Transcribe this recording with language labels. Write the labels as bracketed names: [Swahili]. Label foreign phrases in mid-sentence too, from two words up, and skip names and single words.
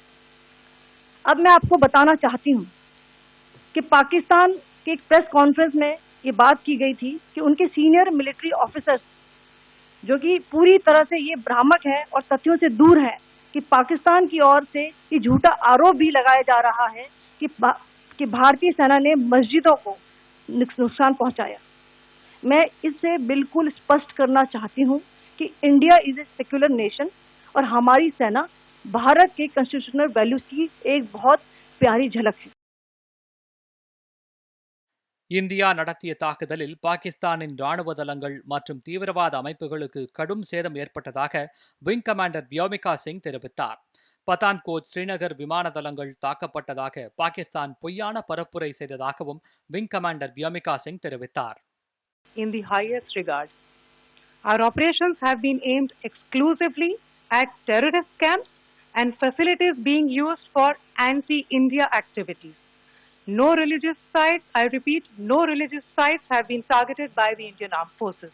[Hindi] अब मैं आपको बताना चाहती हूँ कि पाकिस्तान के एक [English] press conference [Hindi] में ये बात की गई थी कि उनके [English] senior military officers, [Hindi] जो कि पूरी तरह से ये भ्रामक है और तथ्यों से दूर है, कि पाकिस्तान की ओर से ये झूठा आरोप भी लगाया जा रहा है कि भारतीय सेना ने मस्जिदों को नुकसान पहुंचाया। मैं इससे बिल्कुल स्पष्ट करना चाहती हूं कि [English] India is a secular nation [Hindi] और हमारी सेना भारत के [English] constitutional values [Hindi] की एक बहुत प्यारी झलक है। [Tamil] இந்தியா நடத்திய தாக்குதலில் பாகிஸ்தானின் ராணுவ தளங்கள் மற்றும் தீவிரவாத அமைப்புகளுக்கு கடும் சேதம் ஏற்பட்டதாக விங் கமாண்டர் வியோமிகா சிங் தெரிவித்தார். பதான்கோட், ஸ்ரீநகர் விமான தளங்கள் தாக்கப்பட்டதாக பாகிஸ்தான் பொய்யான பரப்புரை செய்ததாகவும் விங் கமாண்டர் வியோமிகா சிங் தெரிவித்தார். [English] In the highest regard, our operations have been aimed exclusively at terrorist camps and facilities being used for anti-India activities. No religious sites, I repeat, no religious sites have been targeted by the Indian Armed Forces.